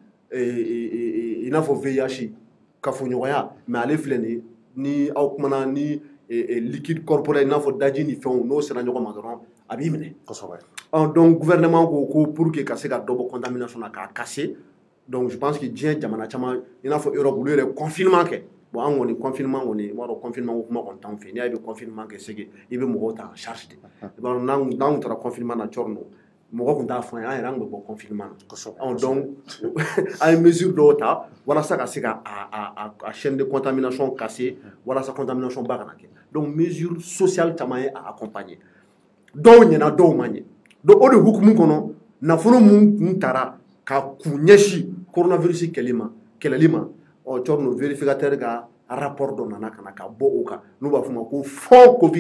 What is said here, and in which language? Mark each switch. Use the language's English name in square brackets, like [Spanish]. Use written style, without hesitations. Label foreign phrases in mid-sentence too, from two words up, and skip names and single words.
[Bambara] i n'a fɔ VIH kafoɲɔgɔnya mais ale filɛ nin ye ni aw kumana ni [French] liquide corporel [Bambara] i n'a fɔ daji ni fɛnw n'o sera ɲɔgɔn ma dɔrɔn a b'i minɛ kosɛbɛ [French] donc gouvernement [Bambara] ko [French] pour que [Bambara] ka se ka dɔ bɔ contamination na k'a casser [French] donc je pense que [Bambara] diɲɛ jamana caman i n'a fɔ Europe olu yɛrɛ confinement kɛ bon an kɔni confinement kɔni i b'a dɔn confinement ko kuma kɔni t'anw fɛ n'i y'a ye i bɛ confinement kɛ [French] c'est que [Bambara] i bɛ mɔgɔw ta [French] en charge de [Bambara] i b'a dɔn n'an tun taara confinement na cɔrɔ mɔgɔ tun t'a fɔ an ye an yɛrɛ an tun bɛ bɔ confinement na donc an ye mesure dɔw ta walasa ka se ka a [French] chaîne de contamination casser [Bambara] walasa contamination ba kana kɛ [French] donc mesure sociale [Bambara] caman ye a accompagner dɔw ɲɛna dɔw ma ɲɛ donc o de hukumu kɔnɔ nafolo mun kun taara ka kun ɲɛsin coronavirus kɛlɛli ma ɔ cɔrɔ no vérificateur ka rapport dɔ nana ka na ka bɔ o kan n'u b'a fɔ ma ko fonds